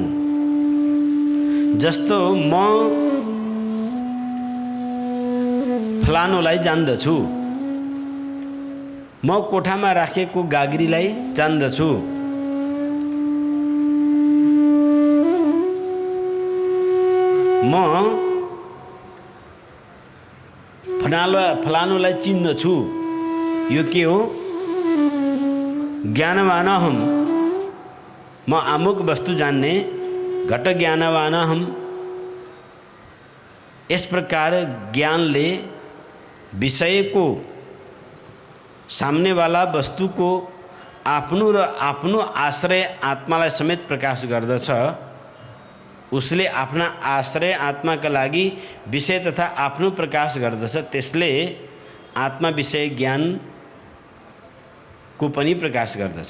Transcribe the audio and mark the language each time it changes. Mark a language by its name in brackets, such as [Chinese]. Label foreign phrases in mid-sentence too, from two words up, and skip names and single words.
[Nepali] जस्तो म फलानुलाई जान्दछु, म कोठामा राखेको गाग्रीलाई जान्दछु, म फलानुलाई चिन्दछु, यो के हो? [Sanskrit] ज्ञानवान हम, [Nepali] म अमुक वस्तु जान्ने, [Sanskrit] घट ज्ञानवान हम। [Hindi] इस प्रकार [Nepali] ज्ञानले विषय को, [Hindi] सामने वाला वस्तु को [Nepali] आफ्नो र आफ्नो आश्रय आत्मालाई समेत प्रकाश गर्दछ। उसले आफ्ना आश्रय आत्माका लागि विषय तथा आफ्नो प्रकाश गर्दछ। त्यसले आत्मा विषय ज्ञान को पनि प्रकाश गर्दछ।